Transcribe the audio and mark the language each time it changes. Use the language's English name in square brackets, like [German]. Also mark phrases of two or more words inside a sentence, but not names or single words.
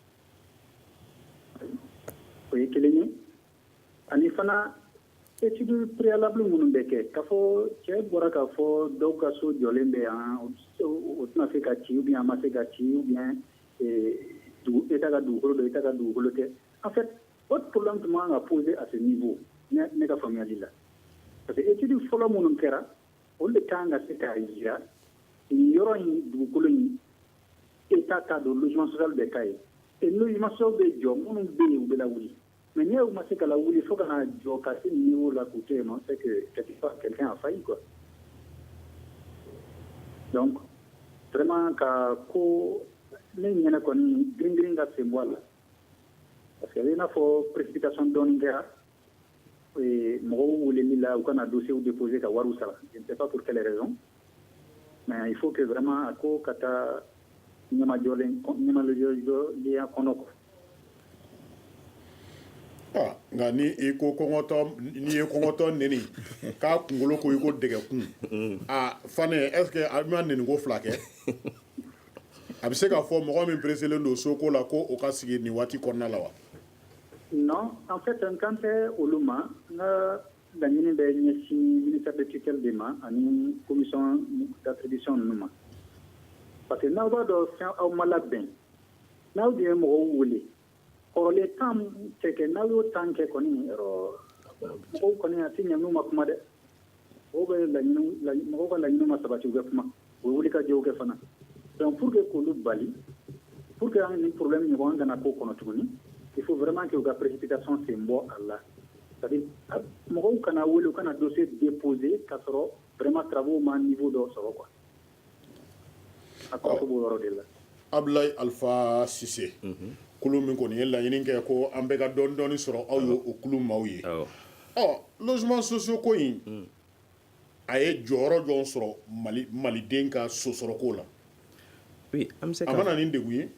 [Bambara] o ye kelen ye ani fana [French] étude préalable [Bambara] minnu bɛ kɛ k'a fɔ cɛ bɔra k'a fɔ dɔw ka so jɔlen bɛ yan o tɛna se ka ci [French] ou bien [Bambara] a ma se ka ci [French] ou bien État [Bambara] ka dugukolo don État ka dugukolo tɛ [French] en fait autre problème [Bambara] tun man kan ka [French] poser à ce niveau [Bambara] ne ka faamuyali la [French] parce que étude [Bambara] fɔlɔ minnu kɛra olu de kan ka se k'a jira nin yɔrɔ in dugukolo in État ta don [French] logement social [Bambara] bɛ k'a ye [French] et logement social [Bambara] bɛ jɔ minnu bɛ yen u bɛ lawuli mais ni ma se ka lawuli fo ka na jɔ ka se niveau la k'u to yen nɔ [French] c'est que quelque part quelqu'un a failli quoi donc vraiment [Bambara] ka ko ne ɲɛnɛ kɔni girin ka sen bɔ a la [French] parce que [Bambara] i n'a fɔ précipitation dɔɔni kɛra mɔgɔw weleli la u kana [French] dossier déposer [Bambara] ka wariw sara [French] je ne sais pas pour quelle raison mais il faut que vraiment [Bambara] a ko ka taa ɲɛmajɔlenya kɔnɔ quoi. nka ni i ko n'i ye kɔngɔtɔ neni k'a kunkolo ko i ko dɛgɛkun Fane [French] est-ce que [Bambara] a bɛna neniko fila kɛ a bɛ se ka fɔ mɔgɔ min pereselen don soko la ko o ka sigi nin waati kɔnɔna la wa. [French] non en fait [Bambara] n kan tɛ olu ma n ka laɲini bɛ ɲɛsin [French] ministère de tutelle [Bambara] de ma ani [French] commission d'attribution [Bambara] ninnu ma [French] parce que [Bambara] n'aw b'a dɔn fɛn aw ma labɛn n'aw de ye mɔgɔw wele kɔrɔlen tan tɛ kɛ n'aw y'o tan kɛ kɔni mɔgɔw kɔni a tɛ ɲɛ n'u ma kuma dɛ mɔgɔw ka laɲiniw ma sabati u bɛ kuma u bɛ wuli ka jɛw kɛ fana [French] donc pour que [Bambara] k'olu bali [French] pour que [Bambara] an ni problème ɲɔgɔn kana k'o kɔnɔ tuguni [French] il faut vraiment que [Bambara] u ka précipitation sen bɔ a la [French] c'est à dire [Bambara] mɔgɔw kana wele u kana [French] dossier déposer [Bambara] k'a sɔrɔ [French] vraiment travaux [Bambara] ma niveau dɔ sɔrɔ quoi a kɔrɔ b'o yɔrɔ de la. Abdoulaye Alpha Cissé kulu min kɔni ye laɲini kɛ ko an bɛɛ ka dɔɔni sɔrɔ aw ye o kulu maaw ye [French] logement sociaux [Bambara] ko in a ye jɔyɔrɔ jɔn sɔrɔ maliden ka sosɔrɔko la a mana nin degun ye